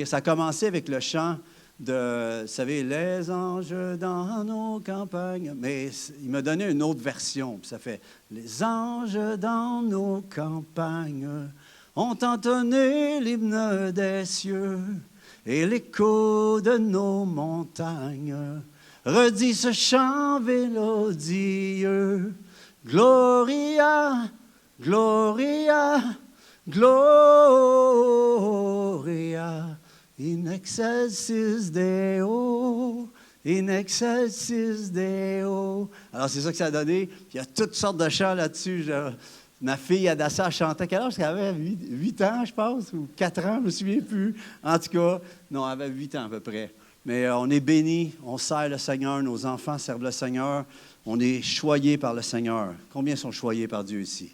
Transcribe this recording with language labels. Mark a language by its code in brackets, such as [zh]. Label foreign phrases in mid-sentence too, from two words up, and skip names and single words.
[fr] Ça a commencé avec le chant de, vous savez, « Les anges dans nos campagnes ». Mais il m'a donné une autre version. Puis ça fait « Les anges dans nos campagnes ont entonné l'hymne des cieux et l'écho de nos montagnes redit ce chant mélodieux. [la] Gloria, Gloria, Gloria, in excelsis Deo, in excelsis Deo. [fr] Alors, c'est ça que ça a donné. Puis, il y a toutes sortes de chants là-dessus. Ma fille Adassa chantait. Quel âge? Elle avait 8 ans, je pense, ou 4 ans, je ne me souviens plus. En tout cas, non, elle avait 8 ans à peu près. Mais on est bénis, on sert le Seigneur, nos enfants servent le Seigneur. On est choyés par le Seigneur. Combien sont choyés par Dieu ici?